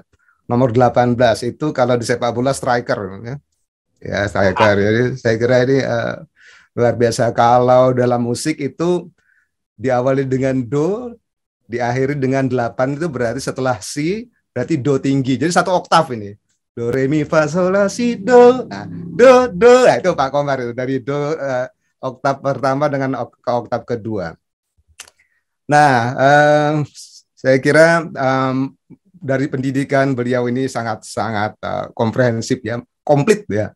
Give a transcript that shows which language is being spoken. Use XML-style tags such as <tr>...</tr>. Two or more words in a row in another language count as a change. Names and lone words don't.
<id>Nomor 18 itu kalau di sepak bola striker ya. Ya, striker. Jadi saya kira ini luar biasa. Kalau dalam musik itu diawali dengan do, diakhiri dengan 8 itu berarti setelah si berarti do tinggi. Jadi satu oktav ini. Do re mi fa sol la si do. Nah, do. Nah, itu Pak Komar itu dari do oktav pertama dengan ke oktav kedua. Nah, saya kira dari pendidikan beliau ini sangat-sangat komprehensif ya, komplit ya.</id>